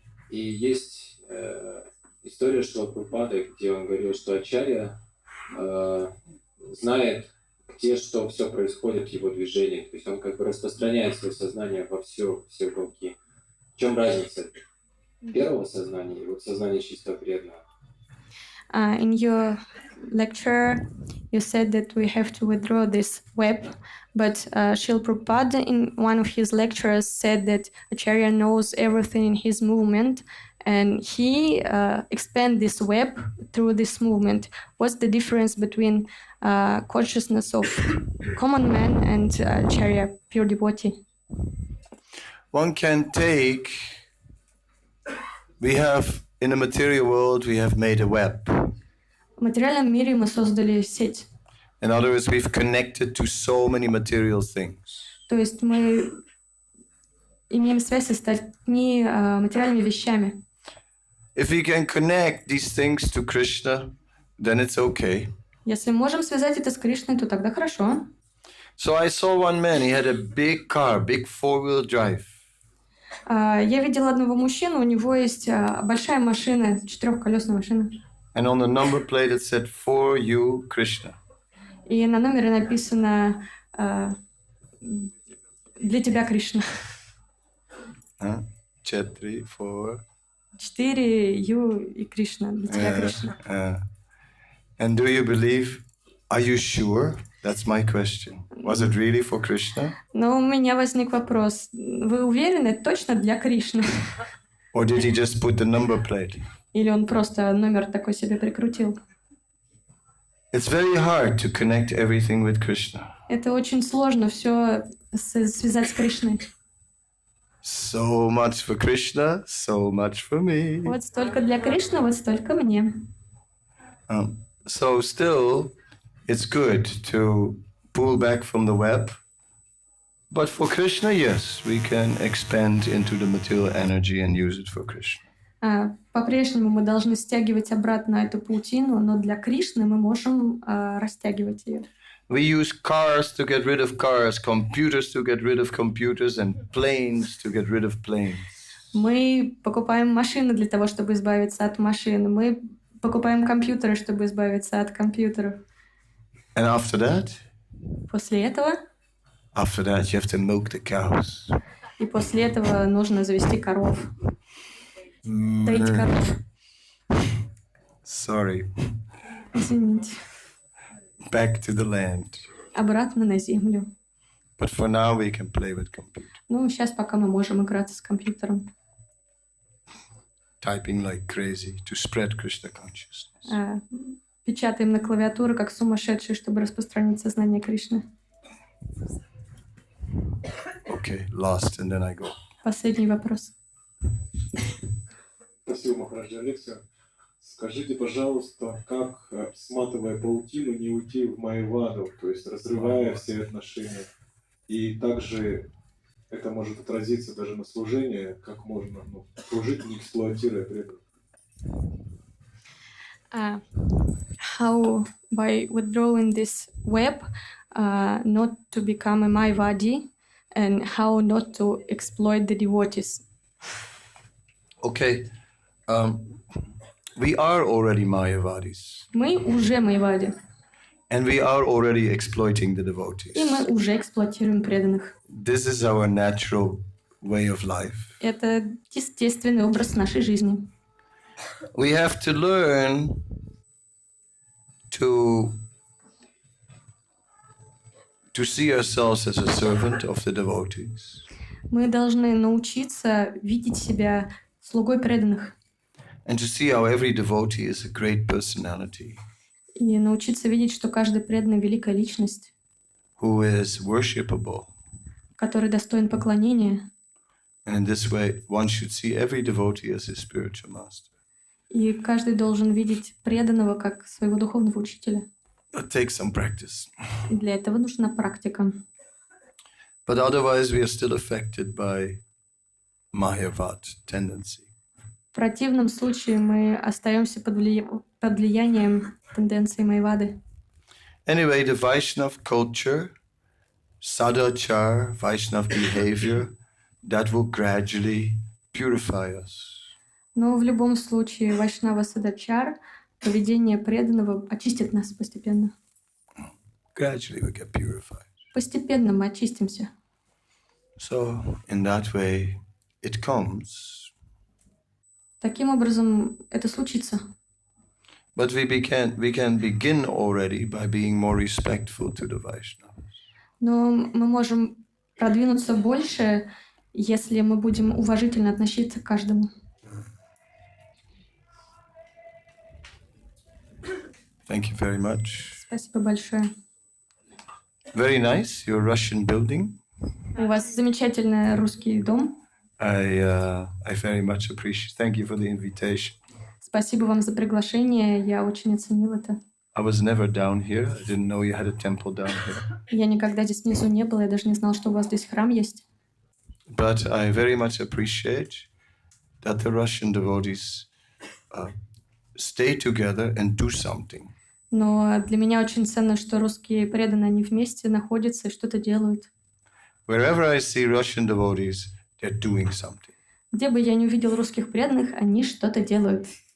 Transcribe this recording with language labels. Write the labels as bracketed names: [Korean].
[Russian] И есть история Шрила Прабхупады, где он говорил, что Ачарья знает, те, что все происходит в его движениях. То есть он как бы распространяет свое сознание во все уголки. В чем разница первого сознания и вот сознания чистого преданного? [English] In your lecture, you said that we have to withdraw this web, but Srila Prabhupada in one of his lectures said that Acharya knows everything in his movement, and he expands this web through this movement. What's the difference between consciousness of common man and Acharya, pure devotee? One can take, we have, in the material world, we have made a web. [Russian] В материальном мире мы создали сеть. [English] In other words, we've connected to so many material things. [Russian] То есть мы имеем связь с остальными материальными вещами. [English] If we can connect these things to Krishna, then it's okay. [Russian] Если можем связать это с Кришной, то тогда хорошо. [English] So I saw one man, he had a big car, big four-wheel drive. [Russian] Я видела одного мужчину, у него есть большая машина, четырехколесная машина. [English] And on the number plate it said, "For you, Krishna." [Russian] И на номере написано «Для тебя, Кришна». [English] 4, 4. [Russian] 4 Ю и Кришна. Для тебя, Кришна. [English] And do you believe? Are you sure? That's my question. Was it really for Krishna? [Russian] Но у меня возник вопрос. Вы уверены, точно для Кришны? [English] Or did he just put the number plate? [Russian] Или он просто номер такой себе прикрутил? [English] It's very hard to connect everything with Krishna. [Russian] Это очень сложно все связать с Кришной. [English] So much for Krishna, so much for me. [Russian] Вот столько для Кришны, вот столько мне. [English] So still, it's good to pull back from the web. But for Krishna, yes, we can expand into the material energy and use it for Krishna. [Russian] По-прежнему мы должны стягивать обратно эту паутину, но для Кришны мы можем растягивать ее. [English] We use cars to get rid of cars, computers to get rid of computers, and planes to get rid of planes. [Russian] Мы покупаем машины для того, чтобы избавиться от машин. Мы покупаем компьютеры, чтобы избавиться от компьютеров. [English] And after that? [Russian] После этого? [English] After that, you have to milk the cows. [Russian] И после этого нужно завести коров. Доить коров. [English] Sorry. [Russian] Извините. [English] Back to the land. [Russian] Обратно на землю. [English] But for now, we can play with computers. [Russian] Ну, сейчас пока мы можем играться с компьютером. [English] Typing like crazy to spread Krishna consciousness. [Russian] Печатаем на клавиатуру, как сумасшедшие, чтобы распространить сознание Кришны. [English] Okay, last, and then I go. [Russian] Последний вопрос. Спасибо, Махарадж, за лекцию. Скажите, пожалуйста, как, сматывая паутину, не уйти в майяваду, то есть разрывая все отношения? И также это может отразиться даже на служении, как можно служить, не эксплуатируя преданных. [English] How by withdrawing this web, not to become a Mayavadi, and how not to exploit the devotees. Okay, we are already Mayavadis. [Russian] Мы уже Майявади, [English] And we are already exploiting the devotees. [Russian] и мы уже эксплуатируем преданных. [English] This is our natural way of life. [Russian] Это естественный образ нашей жизни. [English] We have to learn to see ourselves as a servant of the devotees. [Russian] Мы должны научиться видеть себя слугой преданных [English] And to see how every devotee is a great personality [Russian] и научиться видеть, что каждый преданный — великая личность, [English] who is worshipable. [Russian] который достоин поклонения. [English] And in this way, one should see every devotee as his spiritual master. [Russian] И каждый должен видеть преданного как своего духовного учителя. [English] It takes some practice. [Russian] И для этого нужна практика. [English] But otherwise, we are still affected by Mayavad tendency. [Russian] В противном случае мы остаемся под влиянием тенденции Майявады. [English] Anyway, the Vaishnav culture, sadachar, Vaishnav behavior, that will gradually purify us. [Russian] Но в любом случае Вайшнава Садачар, поведение преданного, очистит нас постепенно. [English] Gradually we get purified. [Russian] Постепенно мы очистимся. [English] So in that way it comes. [Russian] Таким образом, это случится. [English] But we can begin already by being more respectful to the Vaishnavas. [Russian] Но мы можем продвинуться больше, если мы будем уважительно относиться к каждому. [English] Thank you very much. [Russian] Спасибо большое. [English] Very nice, your Russian building. [Russian] У вас замечательный русский дом. [English] I very much appreciate. Thank you for the invitation. [Russian] Спасибо вам за приглашение. Я очень оценил это. [English] I was never down here. I didn't know you had a temple down here. [Russian] Я никогда здесь внизу не была. Я даже не знала, что у вас здесь храм есть. [English] But I very much appreciate that the Russian devotees stay together and do something. [Russian] Но для меня очень ценно, что русские преданные, они вместе находятся и что-то делают. [English] Wherever I see Russian devotees, they're doing something. [Russian] Где бы я не увидел русских преданных, они что-то делают.